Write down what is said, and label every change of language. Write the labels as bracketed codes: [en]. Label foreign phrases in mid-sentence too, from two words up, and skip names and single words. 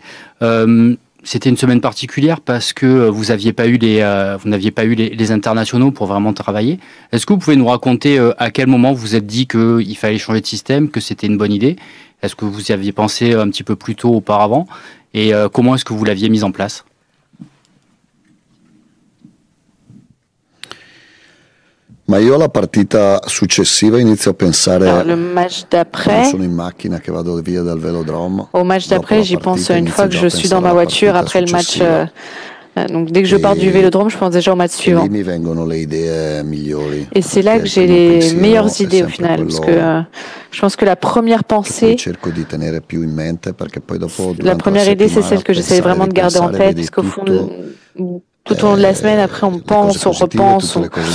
[fr] C'était une semaine particulière parce que vous n'aviez pas eu les internationaux pour vraiment travailler. Est-ce que vous pouvez nous raconter à quel moment vous vous êtes dit qu'il fallait changer de système, que c'était une bonne idée? Est-ce que vous y aviez pensé un petit peu plus tôt auparavant? Et comment est-ce que vous l'aviez mise en place? [it] Ma io la partita successiva inizio a pensare. [fr] Alors, le match d'après. [it] Sono in macchina che vado via dal velodrome. [fr] Au match d'après, j'y pense une fois que je suis dans ma voiture après le match. Donc dès que je pars du vélodrome, je pense déjà au match suivant. Et c'est là que j'ai les meilleures idées au final, parce que je pense que la première pensée, la première idée, c'est celle que j'essaie vraiment de garder en tête, parce qu'au fond, tout au long de la semaine, après, on pense, on repense, on